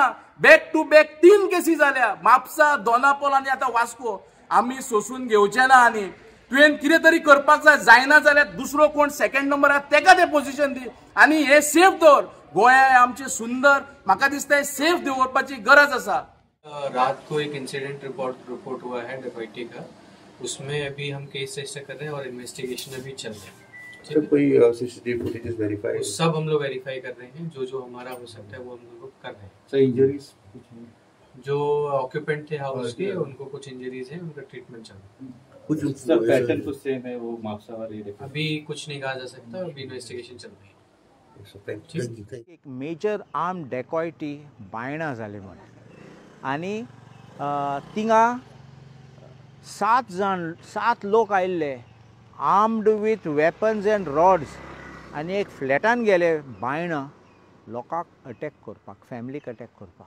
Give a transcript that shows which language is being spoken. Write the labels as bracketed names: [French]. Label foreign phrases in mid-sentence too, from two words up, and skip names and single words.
[English] back to back [Konkani] 3 केसी जाल्या म्हापसा, दोनापोल आनी आतां वास्को. आमी सोसून घेवचे ना आनी तुवें कितें तरी करपाक जाय. जायना जाल्यार दुसरो कोण [English] second number [Konkani] आसा तेका तें पोजिशन दी आनी हे सेफ दवर. गोंय आमचे सुंदर, म्हाका दिसता हे सेफ दवरपाची गरज आसा. [Hindi] रात को एक [English] incident report [Hindi] हुआ है डकैती का. उसमें अभी हम [English] case register [Hindi] कर रहे हैं और इन्वेस्टिगेशन अभी चल रहा है. सर कोई [English] CCTV footage verify? [Hindi] सब हम लोग वेरीफाई कर रहे हैं. जो हमारा हो सकता है वो हम लोग कर रहे हैं. [English] sir injuries [Hindi] जो ऑक्यूपेंट थे हाउस के उनको कुछ इंजरीज है, उनका ट्रीटमेंट चल रहा है. कुछ पैटर्न कुछ सेम है वो म्हापसा वाली? अभी कुछ नहीं कहा जा सकता. अभी इन्वेस्टिगेशन चल रही है. [Konkani] एक [English] major arm dacoity [Konkani] बायणा जाली म्हण आनी थिंगा 7 लोक आयिल्ले [English] armed with weapons and rods [Konkani] आनी एक फ्लॅटान गेले बायणा लोकांक अटॅक करपाक, फॅमिलीक अटॅक करपाक.